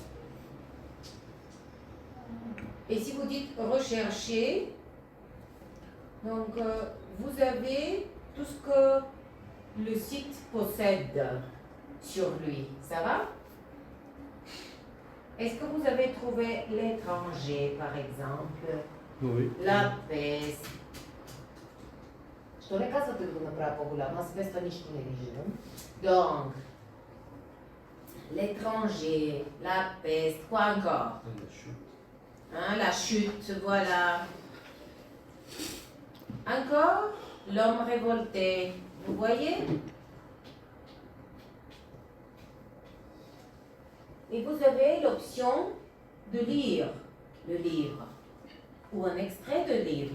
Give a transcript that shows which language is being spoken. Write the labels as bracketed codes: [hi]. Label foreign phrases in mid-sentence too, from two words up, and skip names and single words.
[fr] Et si vous dites rechercher, donc vous avez tout ce que le site possède sur lui, ça va? Est-ce que vous avez trouvé l'étranger, par exemple? Oui. La peste. [bg] Što ne казвате да го направя по-голямо? Аз без това нищо не виждам. [fr] Donc, l'étranger, la peste, quoi encore? Hein, la chute, voilà. Encore, l'homme révolté. Vous voyez? Et vous avez l'option de lire le livre ou un extrait de livre.